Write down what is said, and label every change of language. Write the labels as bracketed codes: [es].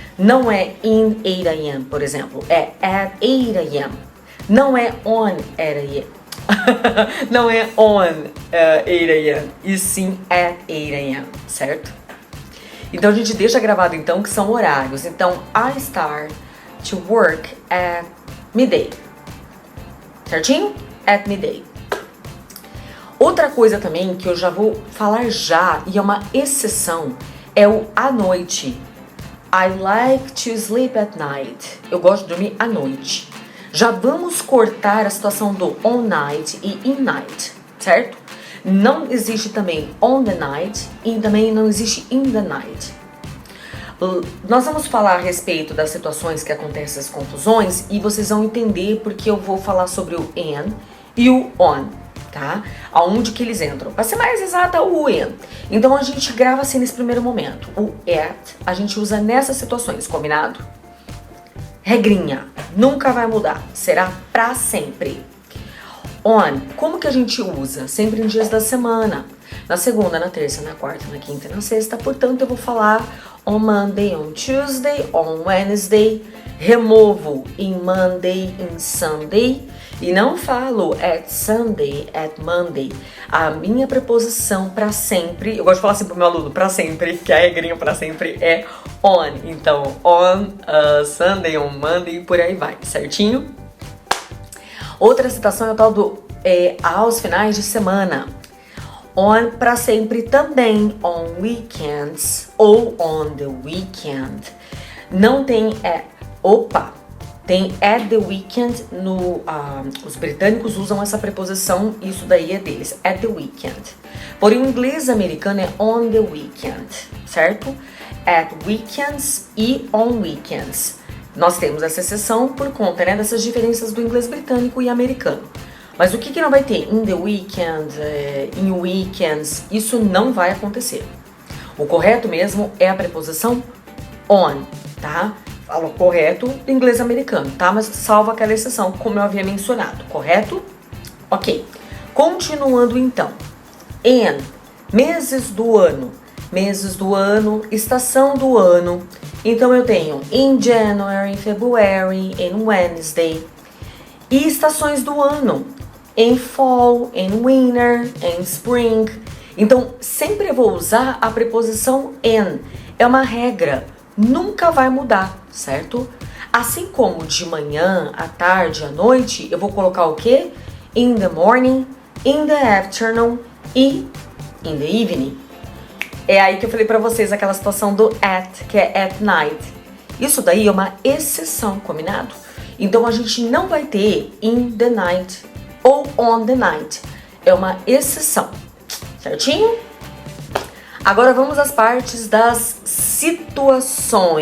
[pt] Não é in 8 a.m., por exemplo. É at 8 a.m. Não é on 8 a.m. Não é on 8 a.m. E sim at 8 a.m., certo? Então a gente deixa gravado então que são horários. [en] Então, I start to work at midday. [pt] Certinho? At midday. Outra coisa também que eu já vou falar já, e é uma exceção, é o à noite. [en] I like to sleep at night. [pt] Eu gosto de dormir à noite. Já vamos cortar a situação do on night e in night, certo? Não existe também on the night e também não existe in the night. Nós vamos falar a respeito das situações que acontecem as confusões e vocês vão entender porque eu vou falar sobre o in e o on, tá? Aonde que eles entram. Para ser mais exata, o in. Então a gente grava assim nesse primeiro momento. O at a gente usa nessas situações, combinado? Regrinha, nunca vai mudar, será pra sempre. On, como que a gente usa? Sempre em dias da semana. Na segunda, na terça, na quarta, na quinta e na sexta. Portanto, eu vou falar [en] on Monday, on Tuesday, on Wednesday. [pt] Removo em Monday, em Sunday. E não falo at Sunday, at Monday. A minha preposição pra sempre, eu gosto de falar assim pro meu aluno, pra sempre, que a regrinha pra sempre é on. Então, [en] on Sunday, on Monday, [pt] por aí vai, certinho? Outra citação é o tal do aos finais de semana. On pra sempre também, on weekends ou on the weekend. Não tem opa, Tem at the weekend, os britânicos usam essa preposição, isso daí é deles, at the weekend. Porém, o inglês americano é on the weekend, certo? [en] At weekends e on weekends. [pt] Nós temos essa exceção por conta, né, dessas diferenças do inglês britânico e americano. Mas o que não vai ter? [en] In the weekend, in weekends, [pt] isso não vai acontecer. O correto mesmo é a preposição on, tá? Falo correto do inglês americano, tá? Mas salvo aquela exceção, como eu havia mencionado, correto? Ok. Continuando então. In, meses do ano. Meses do ano, estação do ano. Então eu tenho [en] in January, February, in Wednesday. [pt] E estações do ano. [en] In fall, in winter, in spring. [pt] Então sempre eu vou usar a preposição in. É uma regra, nunca vai mudar, certo? Assim como de manhã, à tarde, à noite, eu vou colocar o quê? [en] In the morning, in the afternoon e in the evening. [pt] É aí que eu falei pra vocês aquela situação do at, que é at night. Isso daí é uma exceção, combinado? Então a gente não vai ter in the night ou on the night. É uma exceção, certinho? Agora vamos às partes das situações.